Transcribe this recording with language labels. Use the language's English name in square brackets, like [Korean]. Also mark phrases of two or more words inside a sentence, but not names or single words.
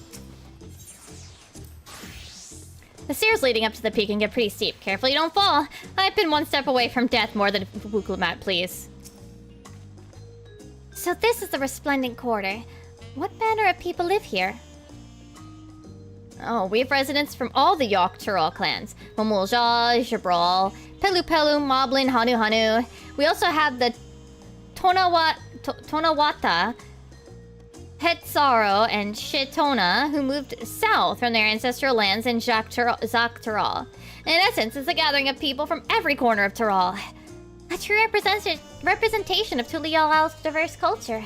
[English] The stairs leading up to the peak can get pretty steep. Careful you don't fall. I've been one step away from death more than Wuklamat, please. So this is the Resplendent Quarter. What manner of people live here? Oh, we have residents from all the Yogg-Tyrol clans. Momulja, Jabral, Pelu Pelu, Moblin, Hanu Hanu. We also have the Tonawata, Hetsaro, and Shitona, who moved south from their ancestral lands in Zak-Tyrol. In essence, it's a gathering of people from every corner of Tyrol. A true representation of Tulialal's diverse culture.